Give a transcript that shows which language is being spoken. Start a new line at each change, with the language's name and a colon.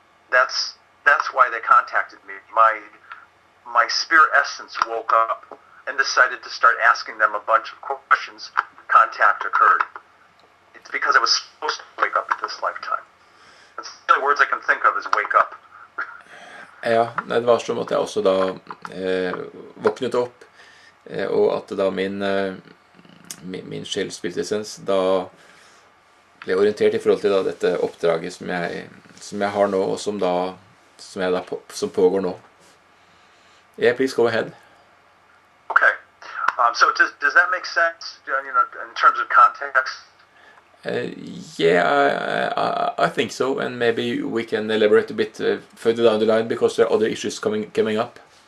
English: That's why they contacted me. My spirit essence woke up and decided to start asking them a bunch of questions. Contact occurred. It's because I was supposed to wake up at this lifetime. That's the only words I can think of is wake up.
Norwegian: Ja, det var som at jeg også da våknet opp, og at da min sjelsspiritessens da ble orientert i forhold til da dette oppdraget som jeg har nå, og som pågår nå.
English: Yeah, please go ahead. Okay. So does that make sense, in terms of context? Yeah, I think so, and maybe we can elaborate a bit further down the line, because there are other issues coming up.